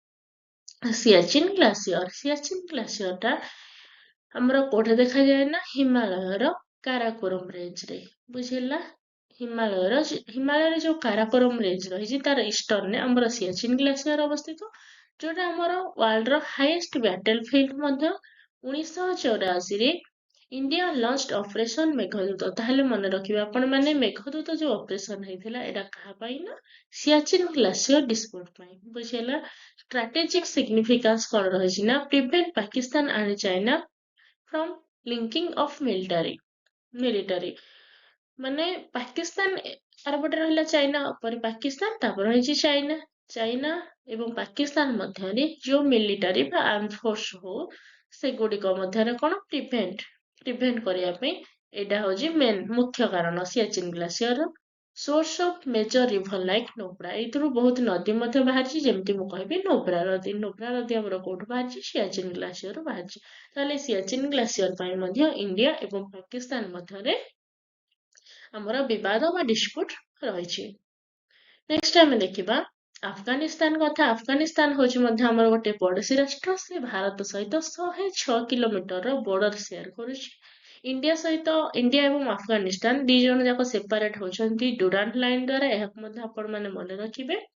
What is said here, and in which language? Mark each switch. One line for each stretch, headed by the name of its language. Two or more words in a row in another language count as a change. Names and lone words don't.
Odia: ସିଆଚିନ୍ ଗ୍ଲାସିୟର ଟା ଆମର କୋଉଠି ଦେଖାଯାଏ ନା ହିମାଳୟର କାରାକୋରମ ରେଞ୍ଜ ରେ ବୁଝିଲା ହିମାଳୟରେ ଯୋଉ କାରାକୋରମ ରେଞ୍ଜ ରହିଛି ତାର ଇଷ୍ଟର୍ଣ୍ଣରେ ଆମର ସିଆଚିନ୍ ଗ୍ଲାସିୟର ଅବସ୍ଥିତ ଯୋଉଟା ଆମର
English: world's highest battle field
Odia: ମଧ୍ୟ 1984 ରେ
English: India launched Operation Meghdoot
Odia: ତାହେଲେ ମନେ ରଖିବେ ଆପଣ ମାନେ ମେଘଦୂତ ଯୋଉ ଅପରେସନ ହେଇଥିଲା ଏଟା କାହା ପାଇଁ ନା ସିଆଚିନ୍ ଗ୍ଲାସିୟର ଡିସ୍ପ୍ୟୁଟ ପାଇଁ ବୁଝିଲା
English: strategic significance
Odia: କଣ ରହିଛି ନା
English: prevent Pakistan and China from linking of military
Odia: ମାନେ ପାକିସ୍ତାନ ଆରପଟେ ରହିଲା ଚାଇନା ଉପରେ ପାକିସ୍ତାନ ତାପରେ ରହିଛି ଚାଇନା ଏବଂ ପାକିସ୍ତାନ ମଧ୍ୟରେ ଯୋଉ ମିଲିଟାରୀ ବା
English: arm force
Odia: ହଉ ସେଗୁଡିକ ମଧ୍ୟରେ କଣ ପ୍ରିଭେଣ୍ଟ କରିବା ପାଇଁ ଏଇଟା ହଉଛି ମୁଖ୍ୟ କାରଣ ସିଆଚିନ୍ ଗ୍ଲାସିୟର
English: source of major river like Nobra
Odia: एइथिରୁ ବହୁତ ନଦୀ ମଧ୍ୟ ବାହାରିଛି ଯେମିତି ମୁଁ କହିବି ନୋବ୍ରା ନଦୀ ଆମର କୋଉଠୁ ବାହାରିଛି ସିଆଚିନ୍ ଗ୍ଲାସିୟରରୁ ବାହାରିଛି ତାହେଲେ ସିଆଚିନ୍ ଗ୍ଲାସିୟର ପାଇଁ ମଧ୍ୟ ଇଣ୍ଡିଆ ଏବଂ ପାକିସ୍ତାନ ମଧ୍ୟରେ ଆମର ବିବାଦ ବା ଡିସ୍ପ୍ୟୁଟ ରହିଛି ନେକ୍ସଟ ଆମେ ଦେଖିବା ଆଫଗାନିସ୍ତାନ କଥା ଆଫଗାନିସ୍ତାନ ହଉଛି ମଧ୍ୟ ଆମର ଗୋଟେ ପଡୋଶୀ ରାଷ୍ଟ୍ର ସେ ଭାରତ ସହିତ 106 କିଲୋମିଟରର
English: border share
Odia: କରୁଛି इंडिया ଏବଂ ଆଫଗାନିସ୍ତାନ ଦି ଜଣ ଯାକ ସେପାରେଟ ହଉଛନ୍ତି ଡୁରାଣ୍ଟ ଲାଇନ ଦ୍ୱାରା ଏହାକୁ ମଧ୍ୟ ଆପଣ ମାନେ ମନେ ରଖିବେ